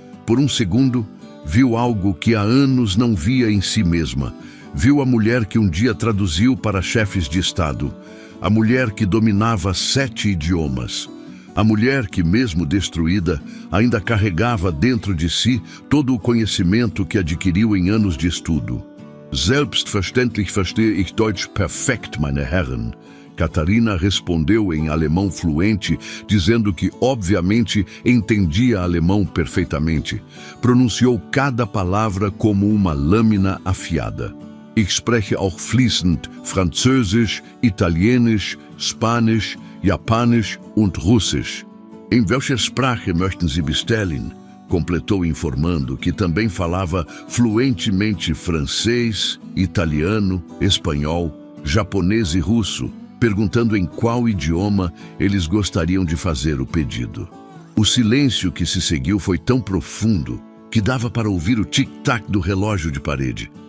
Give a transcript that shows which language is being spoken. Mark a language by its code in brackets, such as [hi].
[pt] Por um segundo, viu algo que há anos não via em si mesma. Viu a mulher que um dia traduziu para chefes de Estado. A mulher que dominava 7 idiomas. A mulher que, mesmo destruída, ainda carregava dentro de si todo o conhecimento que adquiriu em anos de estudo. [de] Selbstverständlich verstehe ich Deutsch perfekt, meine Herren. [pt] Catarina respondeu em alemão fluente, dizendo que, obviamente, entendia alemão perfeitamente. Pronunciou cada palavra como uma lâmina afiada. [de] Ich spreche auch fließend Französisch, Italienisch, Spanisch, Japanisch und Russisch. In welcher Sprache möchten Sie bestellen? [pt] Completou informando que também falava fluentemente francês, italiano, espanhol, japonês e russo, perguntando em qual idioma eles gostariam de fazer o pedido. O silêncio que se seguiu foi tão profundo que dava para ouvir o tic-tac do relógio de parede.